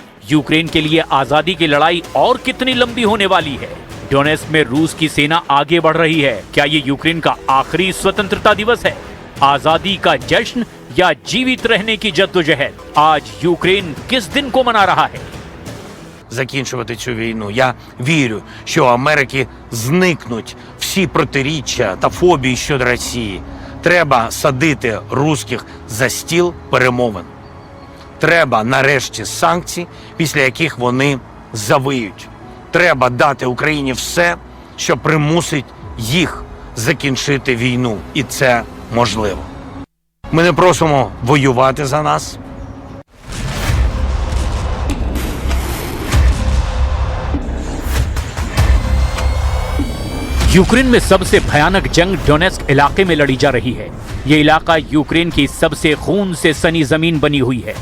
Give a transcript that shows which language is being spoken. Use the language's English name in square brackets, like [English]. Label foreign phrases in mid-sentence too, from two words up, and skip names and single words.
[Hindi] यूक्रेन के लिए आजादी की लड़ाई और कितनी लंबी होने वाली है? डोनेस्क में रूस की सेना आगे बढ़ रही है। क्या ये यूक्रेन का आखिरी स्वतंत्रता दिवस है? आजादी का जश्न या जीवित रहने की जद्दोजहद? आज यूक्रेन किस दिन को मना रहा है? [Ukrainian] Закінчувати цю війну. Я вірю, що у Америки зникнуть всі протиріччя та фобії щодо Росії. Треба садити русських за стіл перемовин. Треба нарешті санкцій, після яких вони завиють. Треба дати Україні все, що примусить їх закінчити війну. І це можливо. Ми не просимо воювати за нас. [Hindi] यूक्रेन में सबसे भयानक जंग डोनेस्क इलाके में लड़ी जा रही है। ये इलाका यूक्रेन की सबसे खून से सनी जमीन बनी हुई है।